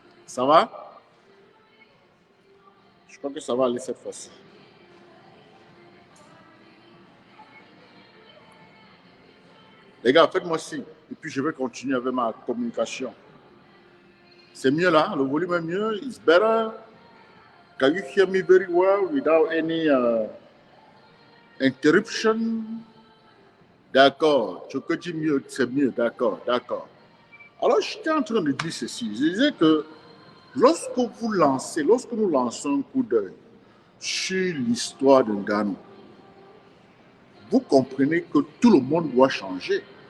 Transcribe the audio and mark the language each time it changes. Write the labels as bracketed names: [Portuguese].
[French] Ça va? Je crois que ça va aller cette fois-ci. Les gars, faites-moi signe. Et puis je vais continuer avec ma communication. C'est mieux là? Le volume est mieux? [English] It's better? Can you hear me very well without any interruption? [French] D'accord. Je peux dire mieux, c'est mieux. D'accord, d'accord. Alors, j'étais en train de dire ceci. Je disais que lorsque nous lançons un coup d'œil sur l'histoire de Ngannou, vous comprenez que tout le monde doit changer.